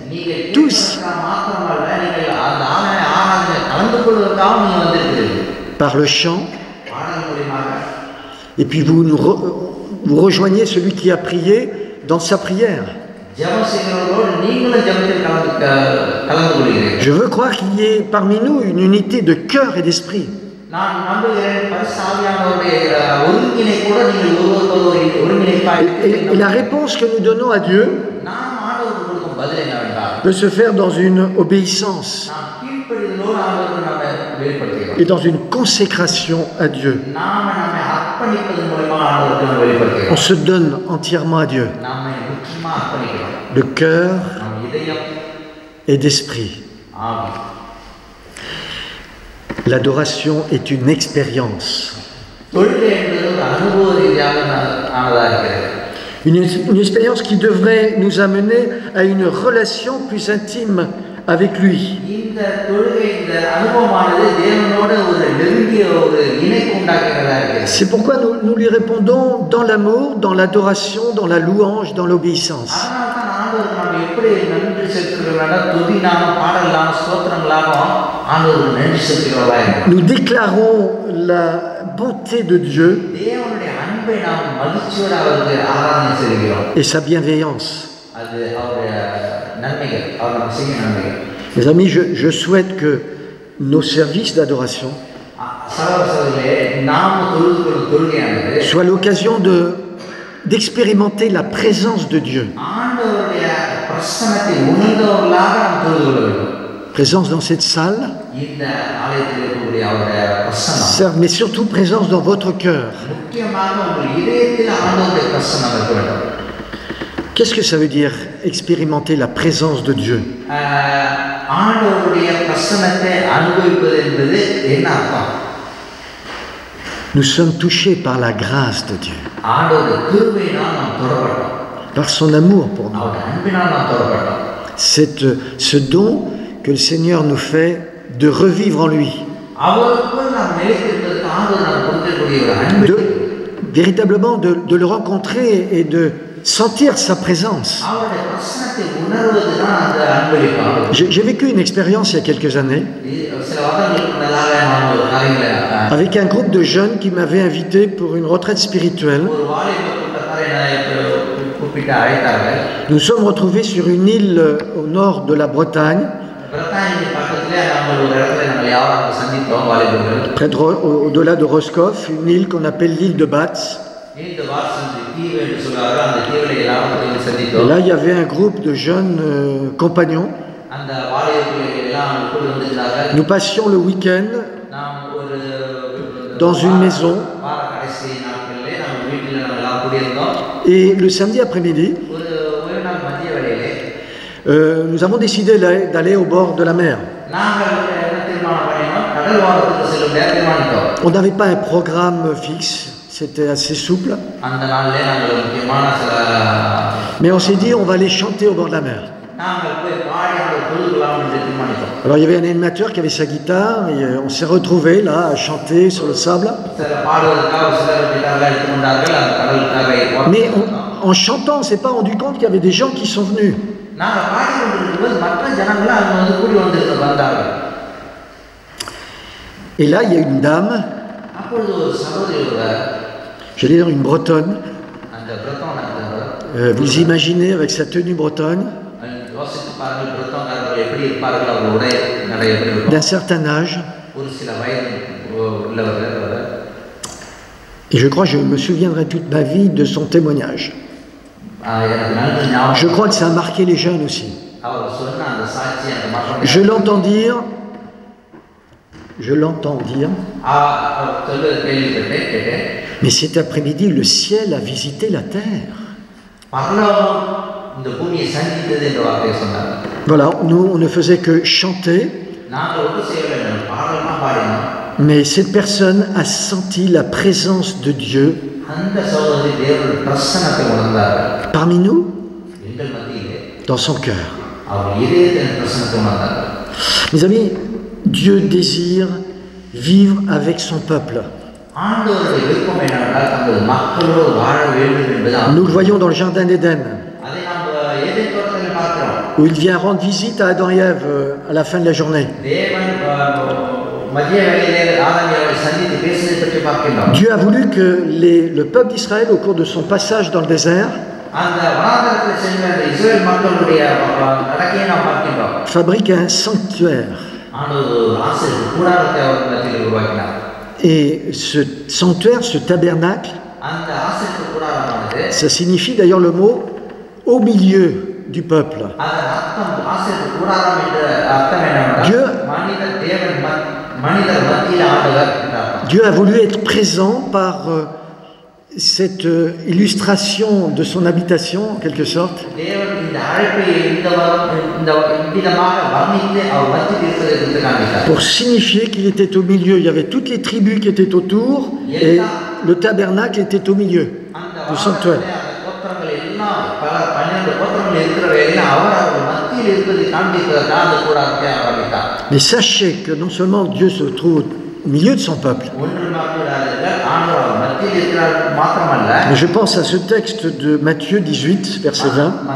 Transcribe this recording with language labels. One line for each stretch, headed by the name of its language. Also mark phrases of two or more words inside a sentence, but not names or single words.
French: Tous. Par le chant. Et puis vous rejoignez celui qui a prié dans sa prière. Je veux croire qu'il y ait parmi nous une unité de cœur et d'esprit.
Tamil: நான் நம்புகிறேன் பரிசுத்த ஆவியானவருடைய ஒருங்கிணை கூட நீங்கள் ஒருவருக்கொருவர் ஒருங்கிணைப்பாய்
French: Et la réponse que nous donnons à Dieu
Tamil: நாம் ஆண்டவருக்கு கொடுக்கும் பதில் என்னவென்றால்
French: peut se faire dans une obéissance
Tamil: நாம் கீழ்ப்படிதலோடு ஆண்டவருக்கு நாம வெளிப்படுத்துகிறோம்
French: et dans une consécration à Dieu.
Tamil: நாம நம்மை அர்ப்பணிப்பதன் மூலமா ஆண்டவருக்கு நாம வெளிப்படுத்துகிறோம்
French: On se donne entièrement à Dieu,
Tamil: நாம முக்கியமா அர்ப்பணிக்கிறோம்
French: de cœur
Tamil: நம் இதயம்
French: et d'esprit.
Tamil: ஆவி
French: L'adoration est une expérience.
Tamil: தொழுகை என்பது ஒரு அனுபவ ரீதியாக ஆனதாக இருக்கிறது
French: Une expérience qui devrait nous amener à une relation plus intime avec lui.
Tamil: இந்த தொழுகை இந்த அனுபவமானது தேவனோடு ஒரு நெருங்கிய ஒரு இணைப்பு உண்டாக்குகிறதா இருக்கிறது
French: C'est pourquoi nous lui répondons dans l'amour, dans l'adoration, dans la louange, dans l'obéissance.
Tamil: அதனால தான் ஆண்டவருக்கு நாம் எப்படி நன்றி செலுத்துகிறோம்னா துதினால பாடலாம் ஸ்தோத்திரங்களாகவும் ஆண்டவருக்கு நன்றி செலுத்துகிறவர்களாக இருக்கிறோம்
French: Nous déclarons la bonté de Dieu
Tamil: தேவனுடைய அன்பை நாம் மகிழ்ச்சியோடு அவருக்கு ஆராதனை செய்கிறோம்
French: et sa bienveillance.
Tamil: அது அவருடைய நன்மைகள் அவர் நம்ம செய்யும் நன்மைகள்
French: Mes amis, je souhaite que nos services d'adoration
Tamil: சகோதரர்களே நாம் தொழுகையானது
French: soient l'occasion d'expérimenter la présence de Dieu.
Tamil: ஆண்டவருடைய பிரசன்னத்தை உணர்ந்தவர்களாக நாம் தொழுது கொள்ள வேண்டும்
French: Présence dans cette salle,
Tamil: இந்த ஆலயத்தில் இருக்கக்கூடிய அவருடைய பிரசன்னம்
French: certes, mais surtout présence dans votre cœur.
Tamil: முக்கியமாக உங்கள் இதயத்தில் ஆண்டவருடைய பிரசன்னம் இருக்க வேண்டும்
French: Qu'est-ce que ça veut dire expérimenter la présence de Dieu?
Tamil: ஆண்டவருடைய பிரசன்னத்தை அனுபவிப்பது என்பது என்ன அர்த்தம்
French: Nous sommes touchés par la grâce de Dieu,
Tamil: ஆண்டவருடைய கிருபையினால் நாம் தொடரப்பட்டோம்
French: par son amour pour nous.
Tamil: அவருடைய அன்பினால் நாம் தொடரப்பட்டோம்
French: Ce don que le Seigneur nous fait de revivre en lui,
Tamil: அவருக்குள் நாம் நிலைத்திருப்பதற்கு ஆண்டவர் நாம் கொடுக்கக்கூடிய ஒரு அன்பு
French: véritablement de le rencontrer et de sentir sa présence.
Tamil: அவருடைய பிரசன்னத்தை உணர்வதுதான் அந்த அன்பளிப்பு
French: J'ai vécu une expérience il y a quelques années
Tamil: சில வருடங்களுக்கு முன்னதாக நான் ஒரு காரியங்களை
French: avec un groupe de jeunes qui m'avait invité pour une retraite spirituelle.
Tamil: ஒரு வாலிப கூட்டத்தாரை கூப்பிட்டு அழைத்தார்கள்
French: Nous sommes retrouvés sur une île au nord de la Bretagne,
Tamil: பிரதானி பக்கத்திலே நம்ம ஒரு இடத்துல நம்ம யாரும் சந்தித்தோம் வாலிபர்கள்
French: au-delà de Roscoff, une île qu'on appelle l'île de Batz.
Tamil: இந்த வாசல் தீவு என்று சொல்றாங்க அந்த தீவுல எல்லாரும் சந்தித்தோம்
French: Et là, il y avait un groupe de jeunes compagnons.
Tamil: அந்த வாலிபர்கள் எல்லாம் கூட வந்திருந்தார்கள்
French: Nous passions le week-end
Tamil: நாம் ஒரு
French: dans une maison
Tamil: வார கடைசி நாட்களிலே நம்ம வீட்டில் நம்ம எல்லாம் கூடியிருந்தோம்
French: et le samedi après-midi,
Tamil: ஒரு நாள் மதிய வேளையிலே
French: nous avons décidé d'aller au bord de la mer.
Tamil: நாங்கள் என்ன தீர்மானம் பண்ணினோம் கடல் ஓரத்துக்கு செல்லும் தீர்மானித்தோம்
French: On n'avait pas un programme fixe, c'était assez souple.
Tamil: அந்த நாளிலே நாங்கள் முக்கியமான சில
French: Mais on s'est dit, on va aller chanter au bord de la mer.
Tamil: நாங்கள் போய் பாடி அந்த தொழுகலாம் என்று தீர்மானித்தோம்
French: Alors il y avait un animateur qui avait sa guitare et on s'est retrouvés là à chanter sur le sable.
Tamil: சில பாடுவதற்காக சிலர் கிட்டார்கள் எடுத்து கொண்டார்கள் அந்த கடலுக்காக
French: Mais en chantant, on ne s'est pas rendu compte qu'il y avait des gens qui sont venus.
Tamil: நாங்கள் பாடி கொண்டிருக்கும்போது மற்ற ஜனங்களும் அங்கே வந்து கூடி வந்தார்கள்
French: Et là, il y a une dame,
Tamil: அப்பொழுது ஒரு சகோதரி
French: j'allais dire une bretonne.
Tamil: அந்த பிரத்தோன்
French: Vous imaginez avec sa tenue bretonne,
Tamil: யோசித்து பாருங்கள் பிரத்தோங்காரர்கள் எப்படி இருப்பார்கள் அவர் உடை நடை எப்படி இருக்கும்
French: d'un certain âge.
Tamil: ஒரு சில வயது உள்ளவர்கள்
French: Et je crois que je me souviendrai toute ma vie de son témoignage.
Tamil: எனக்கு நன்கு ஞாபகம்
French: Je crois que ça a marqué les jeunes aussi.
Tamil: அவர் சொன்ன அந்த சாட்சி அந்த மக்கள்
French: Je l'entends dire,
Tamil: சொல்ல கேள்விப்பட்டேன் கேட்டேன்
French: mais cet après-midi, le ciel a visité la terre.
Tamil: பரலோகம் இந்த பூமியை சந்தித்தது என்ற வார்த்தையை சொன்னார்
French: Voilà, nous, on ne faisait que chanter,
Tamil: நாங்கள் ஒன்று செய்யவில்லை பாடலாம் பாடினோம்
French: mais cette personne a senti la présence de Dieu
Tamil: அந்த சகோதரி தேவனுடைய பிரசன்னத்தை உணர்ந்தார்கள்
French: parmi nous,
Tamil: எங்கள் மத்தியிலே
French: dans son cœur.
Tamil: அவர் இதயத்தின் பிரசன்னத்தை உணர்ந்தார்கள்
French: Mes amis, Dieu désire vivre avec son peuple.
Tamil: ஆண்டவருடைய விருப்பம் என்னவென்றால் தங்கள் மக்களோடு வாழ வேண்டும் என்பதுதான்
French: Nous le voyons dans le jardin d'Éden,
Tamil: அதை நாம் ஏதேன் தோட்டத்தில் பார்க்கிறோம்
French: où il vient rendre visite à Adam et Ève à la fin de la journée.
Tamil: தேவன் மதிய வேளையிலே ஆதாமியாவை சந்தித்து பேசுவதை பற்றி பார்க்கின்றோம்
French: Dieu a voulu que le peuple d'Israël, au cours de son passage dans le désert,
Tamil: அந்த வனாந்தரத்தில் சென்ற அந்த இஸ்ரவேல் மக்களுடைய நடக்கையை நாம் பார்க்கின்றோம்
French: fabrique un sanctuaire.
Tamil: ஆண்டவர் ஆசை கூடாரத்தை அவர் மத்தியில் உருவாக்கினார்
French: Et ce sanctuaire, ce tabernacle,
Tamil: அந்த ஆசரிப்பு கூடாரமானது
French: ça signifie d'ailleurs le mot au milieu du peuple.
Tamil: அதன் அர்த்தம் ஆசரிப்பு கூடாரம் என்ற அர்த்தம்
French: Dieu,
Tamil: என்னவென்றால் மனிதர் மத்தியில் ஆண்டவர் என்றார்.
French: Dieu a voulu être présent par cette illustration de son habitation, en quelque sorte,
Tamil: தேவன் இந்த அழைப்பை இந்த விதமாக வர்ணித்து அவர் மத்தியில் இருப்பதை குறித்து காண்பித்தார்.
French: pour signifier qu'il était au milieu. Il y avait toutes les tribus qui étaient autour et le tabernacle était au milieu du sanctuaire.
Tamil: கோத்திரங்கள் எல்லாம் பல 12 கோத்திரங்கள் இருக்கிற எல்லாம் அவர் மத்தியில் இருப்பதை காண்பிப்பதற்காக அந்த கூடாரத்தை ஆரம்பித்தார்.
French: Mais sachez que non seulement Dieu se trouve au milieu de son peuple, mais je pense à ce texte de Matthieu 18, verset 20.